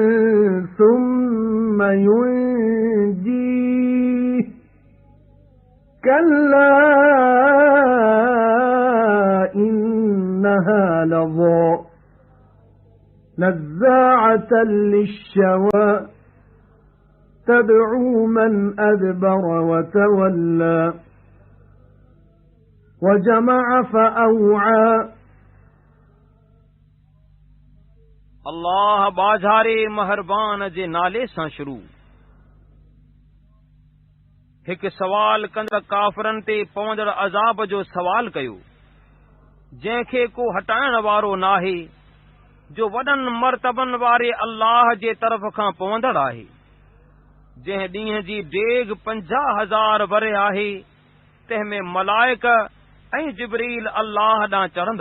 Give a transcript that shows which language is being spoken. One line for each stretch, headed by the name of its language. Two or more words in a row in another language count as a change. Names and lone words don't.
Arabic: ثم ينجيه كلا إنها لظى نزاعة للشوى تدعو من أدبر وتولى وجمع فأوعى.
Sindhi: अल्लाह बाज़ारे महरबान जे नाले सां शुरू। हिकु सवाल कंदड़ काफ़रनि ते पवंदड़ अज़ाब जो सवाल कयो, जंहिंखे को हटाइण वारो नाहे, जो वॾनि मर्तबनि वारे अल्लाह जे तरफ़ खां पवंदड़ आहे, जंहिं ॾींहं जी डेग 50,000 वरे आहे, तंहिंमें मलाइक ऐं जिब्रील अल्लाह ॾांहुं चढ़ंदा।